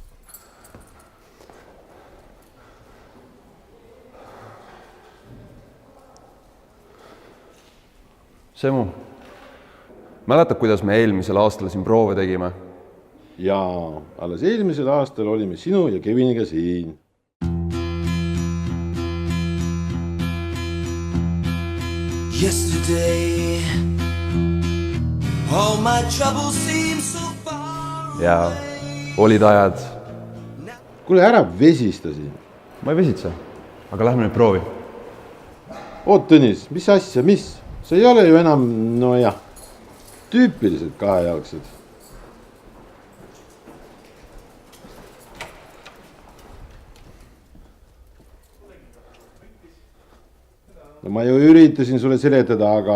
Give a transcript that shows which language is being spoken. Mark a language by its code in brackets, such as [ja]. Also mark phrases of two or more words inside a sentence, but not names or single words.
[et] Semu, mäletad, kuidas me eelmisel aastal siin proove tegime? Jaa, alles eelmisel aastal olime sinu ja Keviniga siin. [en] Yesterday all my troubles seem so far [et] ja olid ajad. Kuule, ära vesistasi. Ma ei vesitse, aga lähme nüüd proovi. Oot, Tõnis, mis asja, mis? See ei ole ju enam, no jah, tüüpiliselt kahejalgsed. No ma ju üritasin sulle seletada, aga...